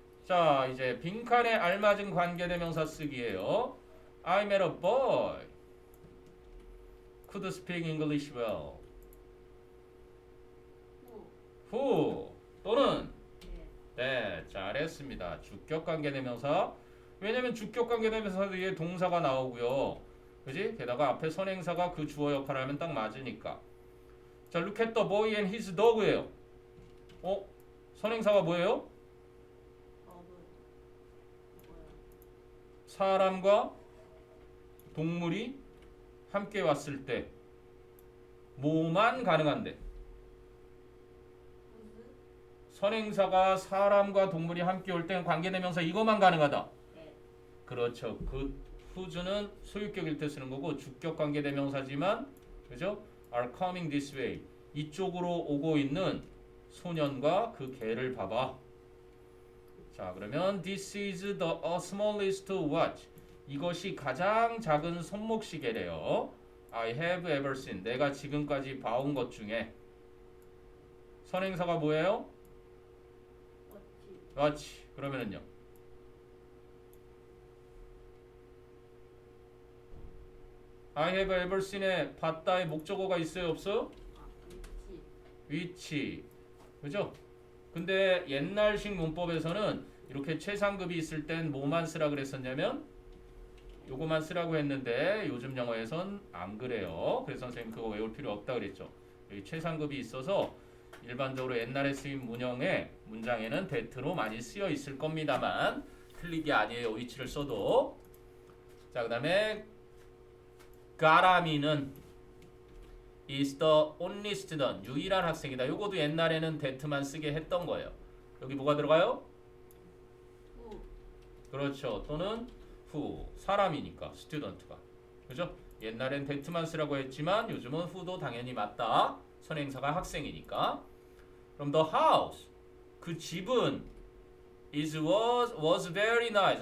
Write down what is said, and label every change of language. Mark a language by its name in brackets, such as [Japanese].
[Korean] 자, 이제 빈칸에 알맞은 관계대명사 쓰기예요. [English] I met a boy could speak English well. [Korean] 후. who 또는 예. 네, 잘했습니다. 주격 관계대명사. 왜냐면 주격 관계대명사 뒤에 동사가 나오고요. 그지? 게다가 앞에 선행사가 그 주어 역할을 하면 딱 맞으니까. [English] 자, look at the boy and his dog예요. [Korean] 선행사가 뭐예요? 어그. 뭐야? 사람과 동물이 함께 왔을 때 뭐만 가능한데? 후즈. 선행사가 사람과 동물이 함께 올 때는 관계대명사 이것만 가능하다. 예. 그렇죠. 그 who's는 소유격일 때 쓰는 거고 주격 관계대명사지만 그죠? [English] are coming this way. [Korean] 이쪽으로 오고 있는 소년과 그 개를 봐봐. 자, 그러면 [English] this is the smallest watch. [Korean] 이것이 가장 작은 손목시계래요. [English] I have ever seen. [Korean] 내가 지금까지 봐온 것 중에 선행사가 뭐예요? 워치. watch. 그러면은요. [English] I have ever seen [Korean] 에 봤다의 목적어가 있어요, 없어요? 아, 위치. 위치. 그죠? 근데 옛날식 문법에서는 이렇게 최상급이 있을 땐 뭐만 쓰라 그랬었냐면 요거만 쓰라고 했는데 요즘 영어에선 안 그래요. 그래서 선생님 그거 외울 필요 없다 그랬죠. 여기 최상급이 있어서 일반적으로 옛날에 쓰인 문장에는 that로 많이 쓰여 있을 겁니다만 틀리기 아니에요. 위치를 써도. 자, 그다음에 가라미는 [English] is the only student. [Korean] 유일한 학생이다. 요것도 옛날에는 that만 쓰게 했던 거예요. 여기 뭐가 들어가요? 후. 그렇죠. 또는 who. 사람이니까 student가. 그죠? 옛날엔 that만 쓰라고 했지만 요즘은 who도 당연히 맞다. 선행사가 학생이니까. [English] 그럼 the house. [Korean] 그 집은 [English] was very nice.